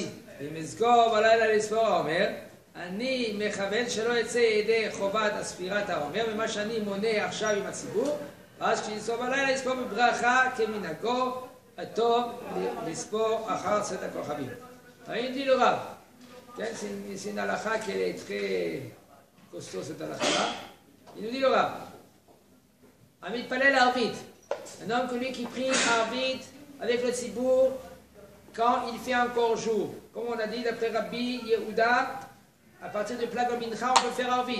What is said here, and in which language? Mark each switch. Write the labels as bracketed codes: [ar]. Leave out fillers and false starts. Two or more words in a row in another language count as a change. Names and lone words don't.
[he] אם אזכור בלילה לספור העומר, אני מכוון שלא יצא ידי חובת הספירת העומר, ומה שאני מונה עכשיו עם הציבור, אז כשיספור בלילה לספור בברכה כמנהגו, הטוב לספור אחר צאת הכוכבים. ראיתי לו רב, [fr] c'est une halakha qui est très costaud cette halakha. Il nous dit le rab, [he] המתפלל ערבית, [fr] un homme que lui qui prie Arvit avec le tzibour quand il fait encore jour. Comme on a dit d'après Rabbi Yehuda, à partir du [he] פלג מנחה [fr] on peut faire Arvit.